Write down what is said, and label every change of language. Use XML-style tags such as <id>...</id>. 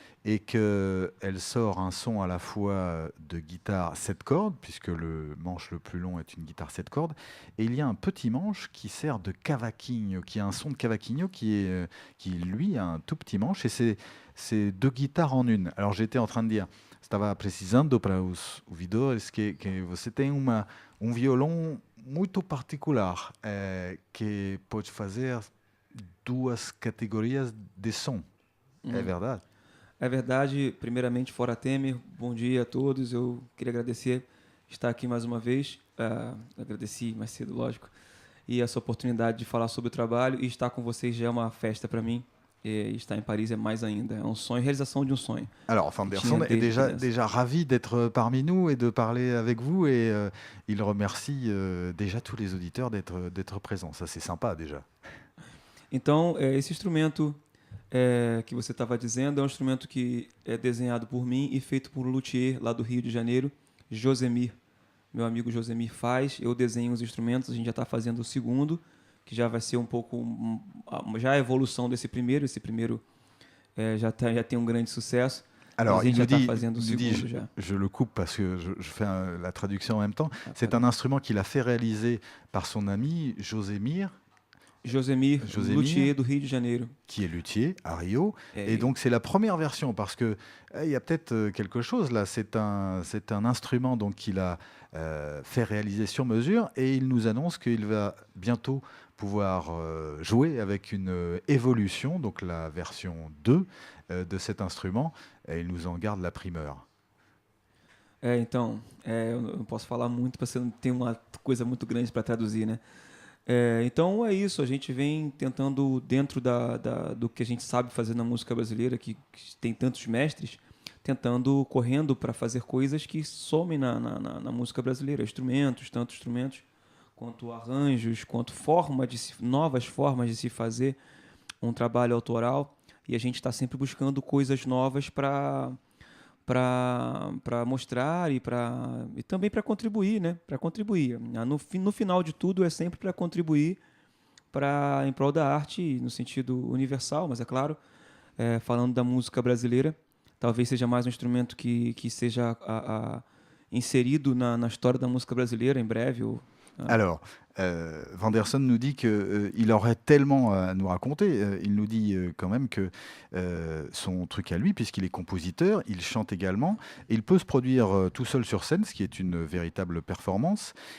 <fr>Et qu'elle sort un son à la fois de guitare 7 cordes, puisque le manche le plus long est une guitare 7 cordes, et il y a un petit manche qui sert de cavaquinho, qui a un son de cavaquinho qui lui, a un tout petit manche, et c'est 2 guitares en une. Alors j'étais en train de dire,</fr> <pt>estava precisando para os ouvidores que você tem violão muito particular, que pode fazer 2 categorias de som. É verdade? É verdade, primeiramente, Fora Temer, bom dia a todos. Eu queria agradecer estar aqui mais uma vez. Agradeci mais cedo, lógico. E essa oportunidade de falar sobre o trabalho e estar com vocês já é uma festa para mim. Et estar em Paris est mais ainda. É um sonho,</pt> <fr>réalisation d'un</fr> <pt>sonho.</pt> <fr>Alors, Wanderson est déjà ravi d'être parmi nous et de parler avec vous. Et il remercie déjà tous les auditeurs d'être présents. Ça, c'est sympa déjà.</fr> <pt>Então, esse instrumento que você estava dizendo é um instrumento que é desenhado por mim e feito por um luthier lá do Rio de Janeiro, Josemir. Meu amigo Josemir faz, eu desenho os instrumentos, a gente já está fazendo o segundo, que já vai ser um pouco já a evolução desse primeiro. Esse primeiro já tem um grande sucesso.</pt> <fr>Alors, il nous dit, je le coupe parce que je fais la traduction en même temps. C'est un instrument qu'il a fait réaliser par son ami Josemir,</fr> <pt>luthier do Rio de Janeiro.</pt> <fr>Qui est luthier à Rio. Et donc, c'est la première version parce que il y a peut-être quelque chose là. C'est un instrument donc qu'il a fait réaliser sur mesure et il nous annonce qu'il va bientôt pouvoir jouer avec une évolution, donc la version 2 de cet instrument. Et il nous en garde la primeur.</fr> <pt>Então, eu não posso falar muito para você não ter uma coisa muito grande para traduzir, né? Então é isso, a gente vem tentando, dentro do que a gente sabe fazer na música brasileira, que tem tantos mestres, correndo para fazer coisas que somem na música brasileira, tanto instrumentos, quanto arranjos, quanto novas formas de se fazer um trabalho autoral, e a gente está sempre buscando coisas novas para mostrar e também para contribuir, né? Para contribuir. No final de tudo é sempre para contribuir em prol da arte no sentido universal, mas é claro, falando da música brasileira, talvez seja mais um instrumento que seja inserido na história da música brasileira em breve.</pt> <fr>Alors, Wanderson nous dit qu'il aurait tellement à nous raconter. Il nous dit quand même que son truc à lui, puisqu'il est compositeur, il chante également, et il peut se produire tout seul sur scène, ce qui est une véritable performance.</fr>